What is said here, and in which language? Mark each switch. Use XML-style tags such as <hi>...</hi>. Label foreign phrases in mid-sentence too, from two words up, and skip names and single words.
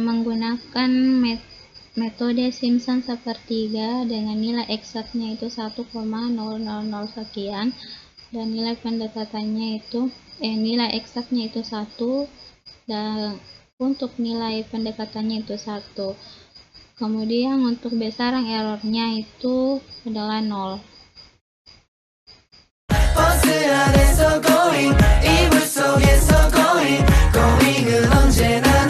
<id>menggunakan metode Simpson 1/3 dengan nilai eksaknya itu 1,000 sekian dan nilai pendekatannya itu nilai eksaknya itu 1 dan untuk nilai pendekatannya itu 1. Kemudian untuk besaran errornya itu adalah 0.</id> <ko>버스 안에서 going 이불 속에서</ko> <en>going going</en> <ko>은 언제</ko>